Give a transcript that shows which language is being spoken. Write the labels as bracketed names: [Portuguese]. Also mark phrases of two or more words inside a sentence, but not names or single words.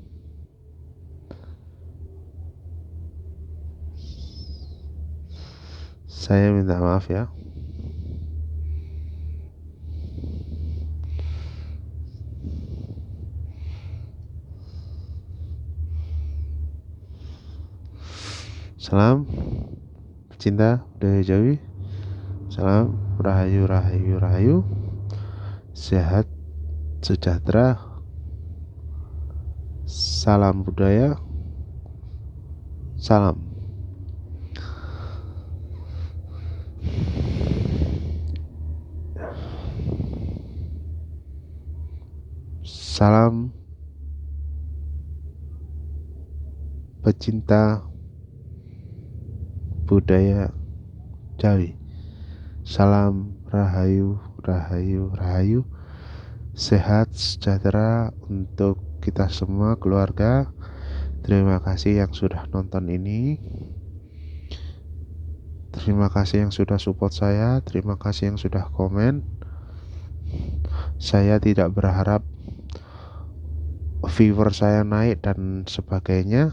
[Indonesian] Saya minta maaf ya. Salam cinta budaya Jawi. Salam rahayu rahayu rahayu. Sehat sejahtera. Salam budaya. Salam. Salam pecinta budaya Jawi. Salam rahayu rahayu rahayu. Sehat sejahtera untuk kita semua keluarga. Terima kasih yang sudah nonton ini. Terima kasih yang sudah support saya. Terima kasih yang sudah komen. Saya tidak berharap viewer saya naik dan sebagainya.